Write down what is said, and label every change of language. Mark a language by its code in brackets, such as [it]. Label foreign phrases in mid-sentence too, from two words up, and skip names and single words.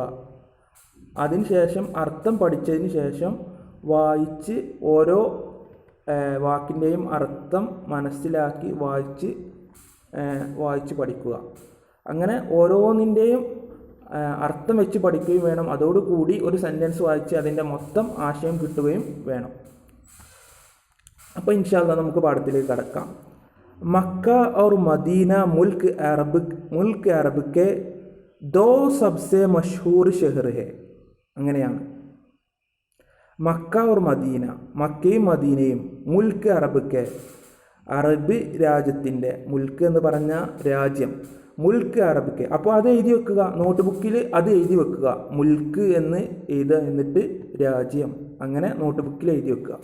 [ml] അതിനുശേഷം അർത്ഥം പഠിച്ചതിന് ശേഷം വായിച്ച് ഓരോ വാക്കിൻ്റെയും അർത്ഥം മനസ്സിലാക്കി വായിച്ച് പഠിക്കുക. അങ്ങനെ ഓരോന്നിൻ്റെയും അർത്ഥം വെച്ച് പഠിക്കുകയും വേണം. അതോടുകൂടി ഒരു സെൻറ്റൻസ് വായിച്ച് അതിൻ്റെ മൊത്തം ആശയം കിട്ടുകയും വേണം. അപ്പോൾ [ar] إن شاء الله [ml] നമുക്ക് പാഠത്തിലേക്ക് കടക്കാം. [hi] मक्का और मदीना मुल्क अरब के 2 सबसे मशहूर शहर है. [ml] അങ്ങനെയാണ്. മക്ക और മദീന, മക്കയും മദീനയും, മുൽക്ക് അറബ് അറബ് രാജ്യത്തിൻ്റെ, മുൽക്ക് എന്ന് പറഞ്ഞ രാജ്യം, മുൽക്ക് അറബ്. അപ്പോൾ അത് എഴുതി വെക്കുക. നോട്ട് ബുക്കിൽ അത് എഴുതി വെക്കുക. മുൽക്ക് എന്ന് എഴുതുക, എന്നിട്ട് രാജ്യം അങ്ങനെ നോട്ട് ബുക്കിൽ എഴുതി വെക്കുക.